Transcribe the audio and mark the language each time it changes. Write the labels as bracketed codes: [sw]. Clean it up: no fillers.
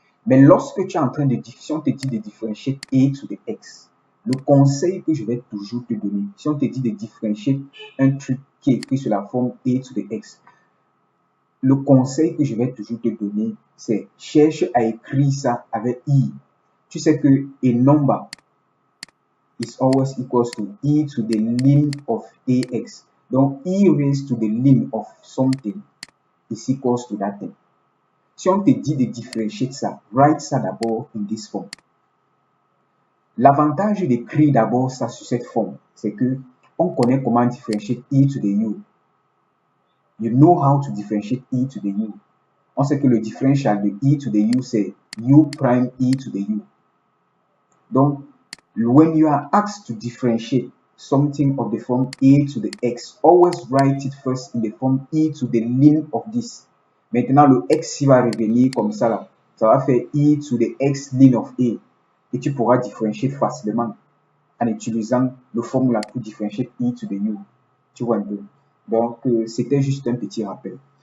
[fr] Mais lorsque tu es en train de, si on te dit de différencier [en] a to the x, [fr] le conseil que je vais toujours te donner, si on te dit de différencier un truc qui est écrit sur la forme a to the x, le conseil que je vais toujours te donner, c'est cherche à écrire ça avec i. Tu sais que [en] a number is always equals to e to the ln of ax. Donc, e raised to the ln of something is equals to that thing. [fr] Si on te dit de différencier ça, [en] write [fr] ça d'abord [en] in this form. [fr] L'avantage d'écrire d'abord ça sur cette forme, c'est que on connaît comment différencier [en] e to the u. You know how to differentiate e to the u. [fr] On sait que le différentiel de [en] e to the u, [fr] c'est [en] u prime e to the u. [fr] Donc, [en] when you are asked to differentiate something of the form a to the x, always write it first in the form e to the ln of this. [fr] Maintenant, le x va revenir comme ça là. Ça va faire [en] e to the x ln of a. [fr] Et tu pourras différencier facilement en utilisant le formule pour différencier [en] e to the u. [fr] Tu vois un peu. Donc, c'était juste un petit rappel.